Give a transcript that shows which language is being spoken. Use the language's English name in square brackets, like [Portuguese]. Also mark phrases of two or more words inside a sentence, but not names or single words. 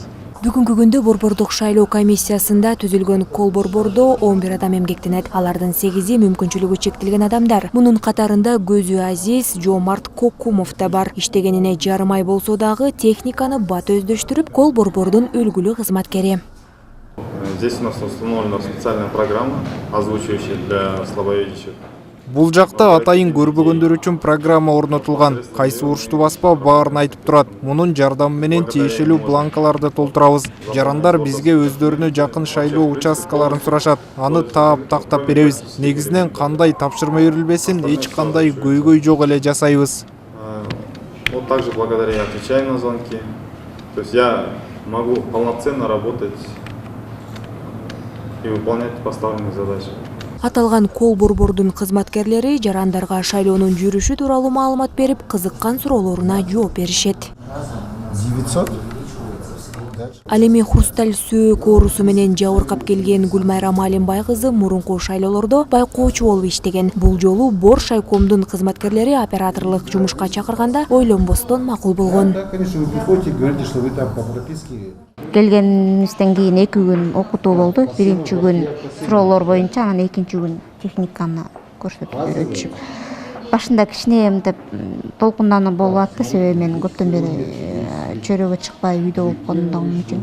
[Kyrgyz] Бүгүнкү күндө Борбордук шайлоо комиссиясында түзүлгөн кол борбордо 11 адам эмгектенет. Алардын 8-и мүмкүнчүлүгү чектелген адамдар. Мунун катарында Көзү Азиз, Жомарт Кокумов да бар. Иштегенине жарым ай болсо дагы техниканы бат өздөштүрүп, кол борбордун үлгүлүү кызматкери. [Russian] Здесь у нас установлена специальная программа, озвучивающая для слабовидящих. [Kyrgyz] Бул жакта атайын көрбөгөндөр үчүн программа орнотулган. Кайсы урушту баспа баарын айтып турат. Мунун жардамы менен тиешелүү бланкаларды толтурабыз. Жарандар бизге өздөрүнө жакын шайлоо участкаларын сурашат. Аны таап тактап беребиз. Негизинен кандай тапшырма берилбесин, эч кандай көйгөй жок эле жасайбыз. [Russian] Вот также благодаря я отвечаю на звонки. То есть я могу полноценно работать и выполнять поставленные задачи. [Kyrgyz] Аталган кол борбордун кызматкерлери жарандарга шайлоонун жүрүшү тууралуу маалымат берип, кызыккан суроолоруна жооп беришет. 900. Ал эми Хрусталь сөөк оорусу менен жабыркап келген Гүлмайрам Алимбай кызы мурунку шайлоолордо байкоочу болуп иштеген. Бул жолу Бор шайкомдун кызматкерлери операторлук жумушка чакырганда ойлонбостон макул болгон. [Russian] Конечно, вы приходите и говорите, что вы там по прописке. [Kyrgyz] Келгенибизден кийин 2 күн окутуу болду. Биринчи күн суроолор боюнча, анан экинчи күн техниканы көрсөтүп үйрөтүшүп. Башында кичине мынтип толкундануу болуп атты, себеби мен көптөн бери чөйрөгө чыкпай үйдө болуп калгандыгым үчүн.